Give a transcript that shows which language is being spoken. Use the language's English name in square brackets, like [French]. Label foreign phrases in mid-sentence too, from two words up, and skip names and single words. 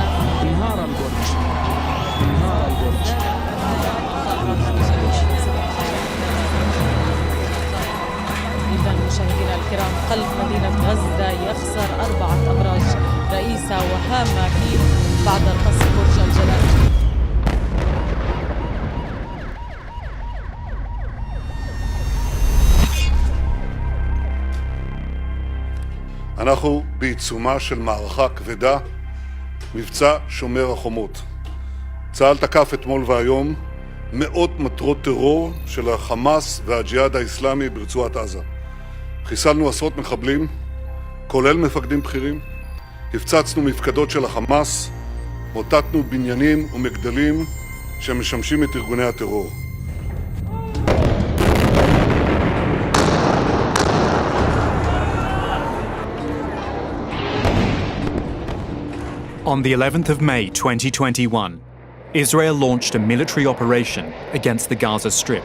[Arabic] إذا مشاهدينا الكرام، قلب مدينة غزة يخسر 4 أبراج رئيسة وهامة فيه بعد القصف برج الجلال. [Hebrew] אנחנו בעיצומה של מערכה כבדה, מבצע שומר החומות. צה"ל תקף אתמול והיום מאות מטרות טרור של החמאס והג'יהאד האסלאמי ברצועת עזה. חיסלנו עשרות מחבלים, כולל מפקדים בכירים, הפצצנו מפקדות של החמאס, מוטטנו בניינים ומגדלים שמשמשים את ארגוני הטרור. [English] On the 11th of May 2021, Israel launched a military operation against the Gaza Strip.